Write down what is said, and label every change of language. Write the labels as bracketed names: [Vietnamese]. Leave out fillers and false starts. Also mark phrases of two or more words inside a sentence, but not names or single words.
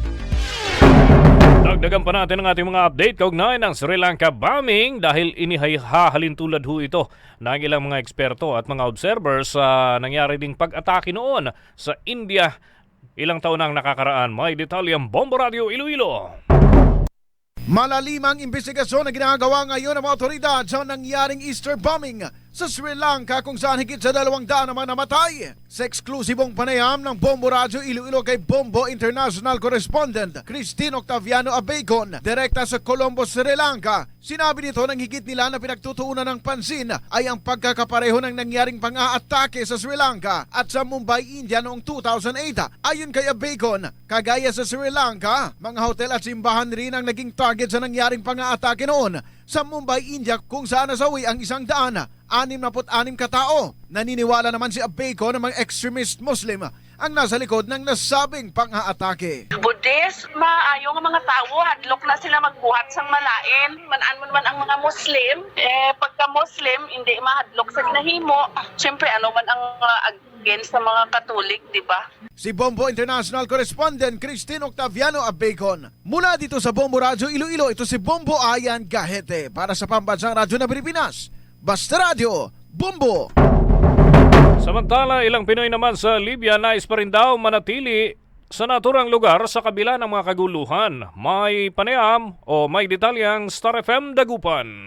[Filipino] Dagdagan pa natin ang ating mga update kaugnay ng Sri Lanka bombing dahil inihahalintulad ho ito ng ilang mga eksperto at mga observers sa nangyari ding pag-atake noon sa India ilang taon nang nakakaraan. May detalye ang Bombo Radio Iloilo. Malalim ang investigasyon na ginagawa ngayon ng mga otoridad sa nangyaring Easter bombing sa Sri Lanka kung saan higit sa 200 naman namatay. Sa eksklusibong panayam ng Bombo Radio Iloilo kay Bombo International Correspondent Christine Octaviano Abeycon, direkta sa Colombo, Sri Lanka, sinabi nito ng higit nila na pinagtutuunan ng pansin ay ang pagkakapareho ng nangyaring pang-aatake sa Sri Lanka at sa Mumbai, India noong 2008. Ayon kay Abeycon, kagaya sa Sri Lanka, mga hotel at simbahan rin ang naging target sa nangyaring pang-aatake noon. Sa Mumbai, India kung saan nasawi ang 166 katao. Naniniwala naman si Abeycon na mga [English] extremist Muslim [Filipino] ang nasa likod ng nasabing pang-aatake. [Hiligaynon] Buddhist, maayo nga mga tao, hadlok na sila magbuhat sang malain. Manaan mo naman ang mga Muslim. Pagka Muslim, hindi mahadlok sa ginahimo. [Filipino] Siyempre, ano man ang against sa mga Katolik, di ba? Si Bombo International Correspondent Christine Octaviano Abeycon. Mula dito sa Bombo Radio Iloilo, ito si Bombo Ayan Gahete para sa Pambansang Radyo ng Pilipinas. Basta Radio, Bombo! Samantala, ilang Pinoy naman sa Libya nais pa rin daw manatili sa naturang lugar sa kabila ng mga kaguluhan. May panayam o may detalyang Star FM Dagupan.